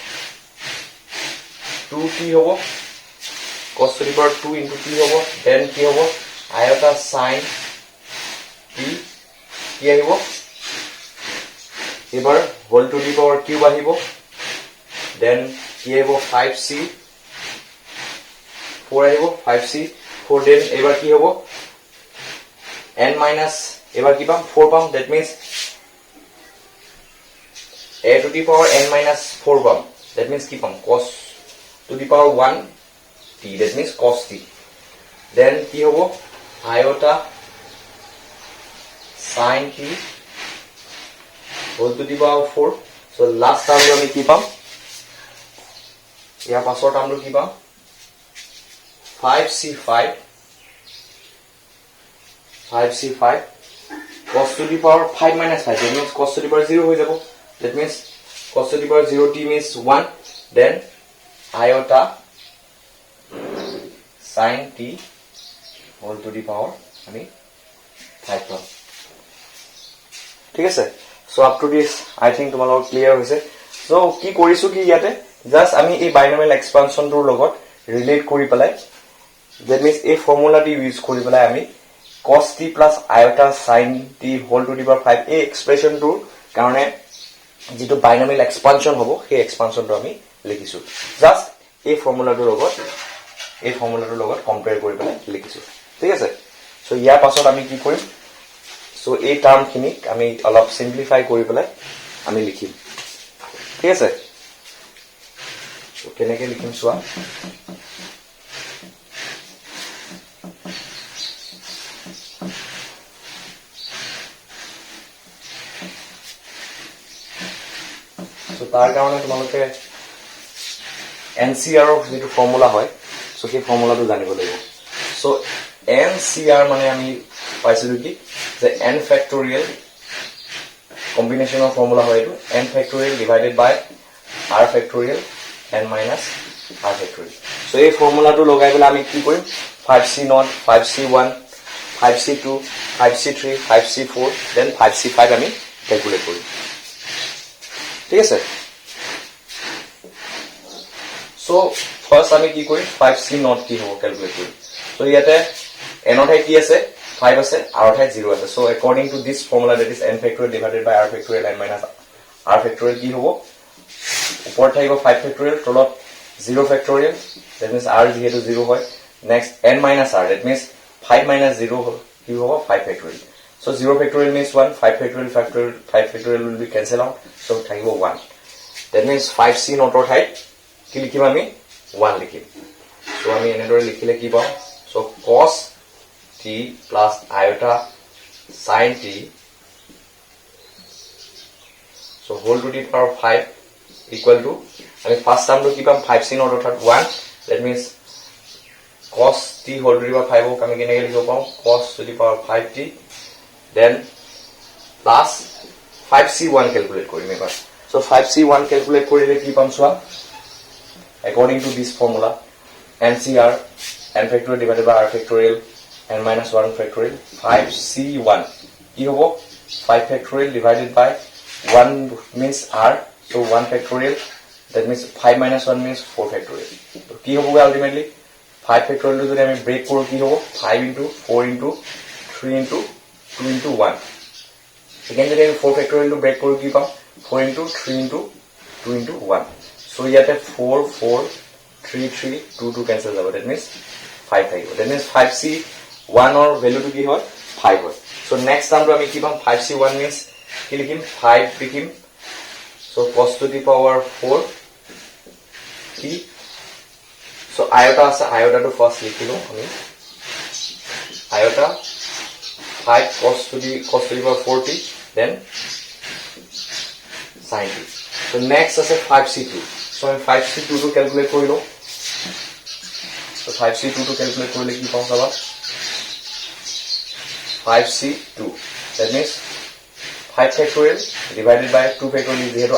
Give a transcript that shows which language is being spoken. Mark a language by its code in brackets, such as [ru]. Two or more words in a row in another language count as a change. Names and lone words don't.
[en] 2t হ'ব cos to the power 2 into t হ'ব then [as] কি হ'ব [en] iota sin t [as] কি আহিব [en] এবাৰ whole to the power cube আহিব then [as] কি আহিব [en] 5c 4 আহিব 5c 4 then [as] এবাৰ কি হ'ব [en] n minus [as] এবাৰ কি পাম 4 পাম [en] that means a to the power n minus 4 পাম that means [as] কি পাম [en] cos to the power 1 t that means cos t then কি হ'ব iota sin t whole to the power 4 so last term [as] আমি কি পাম ইয়াৰ পাছৰ টাৰ্মটো কি পাম [en] 5c5 cos to the power 5 minus 5 that means cos to the power 0 [as] হৈ যাব [en] that means cos to the power 0t means 1 then iota sin t whole to the power [as] আমি 5 পাম ঠিক আছে [en] so up to this I think [as] তোমালোকৰ ক্লিয়াৰ হৈছে [en] so [as] কি কৰিছো কি ইয়াতে জাস্ট আমি এই [en] binomial expansion [as] লগত ৰিলেট কৰি পেলাই [en] that means [as] এই ফৰ্মুলাটি ইউজ কৰি পেলাই আমি [en] cos t plus iota sin t whole to the power 5 [as] এই এক্সপ্ৰেছনটোৰ কাৰণে যেটো [en] binomial expansion [as] হ'ব সেই এক্সপানশনটো আমি লিখিছো জাস্ট এই ফৰ্মুলাটোৰ লগত কম্পেয়াৰ কৰি পেলাই লিখিছো ঠিক আছে সো ইয়াৰ পাছত আমি কি কৰিম সো এই টাৰ্মখিনিক আমি অলপ সিম্পলিফাই কৰি পেলাই আমি লিখিম ঠিক আছে সো কেনেকৈ লিখিম চোৱা সো তাৰ কাৰণে তোমালোকে NCR অফ যেটো ফৰ্মুলা হয় সো সেই ফৰ্মুলাটো জানিব লাগিব সো NCR মানে আমি পাইছিলো কি যে [en] n factorial combination of formula [as] হয় এটো [en] n factorial divided by r factorial n minus r factorial [as] so এই ফৰ্মুলাটো লগাই পেলাই আমি কি কৰিম 5c0 5c1 5c2 5c3 5c4 then 5c5 আমি ক্যালকুলেট কৰিম ঠিক আছে [en] so first [as] আমি কি কৰিম 5c0 কি হ'ব ক্যালকুলেট কৰিম so ইয়াতে n অথাই কি আছে 5 আছে r অথাই 0 আছে [en] so according to this formula that is n factorial divided by r factorial n minus r factorial [as] কি হ'ব ওপৰত থাকিব 5 ফেক্টৰিয়েল তলত [en] 0 ফেক্টৰিয়েল that means r [as] যেহেতু 0 হয় [en] next n minus r that means 5 minus 0 [as] কি হ'ব [en] 5 ফেক্টৰিয়েল so 0 factorial means 1 5 factorial 5 factorial will be cancel out so থাকিব 1 that means 5c notor [as] ঠাইত কি লিখিম আমি 1 লিখিম [en] so [as] আমি এনেদৰে লিখিলে কি পাম [en] so cos t plus iota sin t so whole to the power 5 equal to আমি first term to [as] কি পাম [en] 5c notor ঠাইত 1 that means cos t whole to the power 5 [as] আমি কেনেকৈ লিখিব পাম [en] cos to the power 5t then plus 5c1 calculate [as] কৰিম এবাৰ [en] so 5c1 calculate [as] কৰিলে কি পাম চোৱা [en] according to this formula ncr n factorial divided by r factorial n minus 1 factorial 5c1 [as] কি হ'ব [en] 5 factorial divided by 1 means r so 1 factorial that means 5 minus 1 means 4 factorial so [as] কি হ'ব [en] ultimately 5 factorial [as] যদি আমি [en] break [as] কৰো কি হ'ব [en] 5 into 4 into 3 into 2 into 1 again [as] যদি আমি [en] 4 factorial to break [as] কৰো কি পাম [en] 4 into 3 into 2 into 1 so ইয়াতে 4 4 3 3 2 2 cancel যাব that means 5 থাকিব that means 5c 1 or value to [as] কি হয় 5 হয় [en] so next time [as] আমি কি পাম [en] 5c1 means [as] কি লিখিম 5 লিখিম [en] so cos to the power 4 t so iota আছে iota to first [as] লিখিলো আমি [en] iota 5 cos to the power 4t then sin t so next আছে 5c2 so আমি 5c2 to calculate কৰিলো so 5c2 to calculate [as] কৰিলে কি পাম চাবা [en] 5c2 that means 5 factorial divided by 2 factorial যেহেতু